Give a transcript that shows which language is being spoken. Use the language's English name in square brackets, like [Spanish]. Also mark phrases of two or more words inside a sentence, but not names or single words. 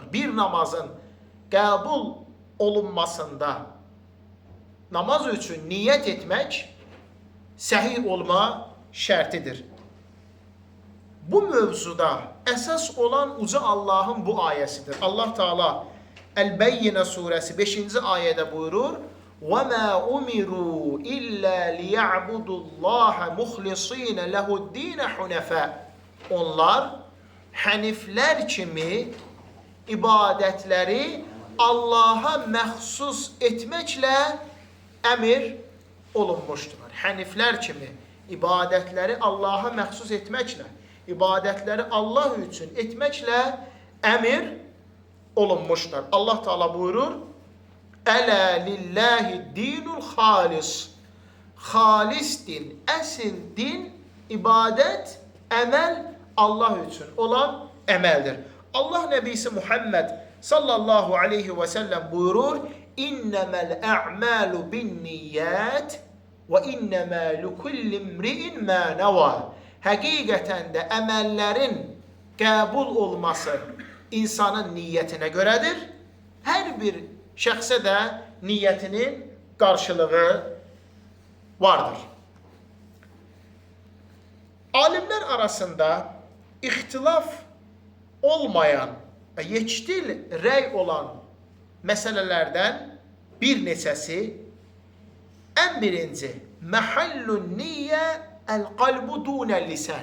[Azerbaijani] Bir namazın qəbul olunmasında namaz üçün niyyət etmək səhih olma şərtidir. Bu mövzuda əsas olan uca Allahın bu ayəsidir. Allah Teala Əl-Bəyyinə surəsi 5-ci ayədə buyurur: [Arabic] وَمَا أُمِرُوا إِلَّا لِيَعْبُدُوا اللّٰهَ مُخْلِصِينَ لَهُ الدِّينَ حُنَفَاءَ. [Azerbaijani] Onlar həniflər kimi ibadətləri Allaha məxsus etməklə əmr olunmuşdular. Həniflər kimi ibadətləri Allaha məxsus etməklə, ibadətləri Allah üçün etməklə əmr olunmuşlar. Allah Teala buyurur: [Arabic] ألا لله الدين الخالص. [Azerbaijani] Xalis din, əsl din, ibadət, əməl Allah üçün olan əməldir. Allah Nəbisi Muhammed [Arabic] صلى الله عليه وسلم [Azerbaijani] buyurur: [Arabic] إنما الأعمال بالنيات وإنما لكل امرئ ما نوى. [Azerbaijani] həqiqətən də əməllərin qəbul olması insanın niyyətinə görədir. Hər bir şəxsə də niyyətinin qarşılığı vardır. Alimlər arasında ixtilaf olmayan və yekdil rəy olan məsələlərdən bir neçəsi, ən birinci, [Arabic] محل النية القلب دون اللسان.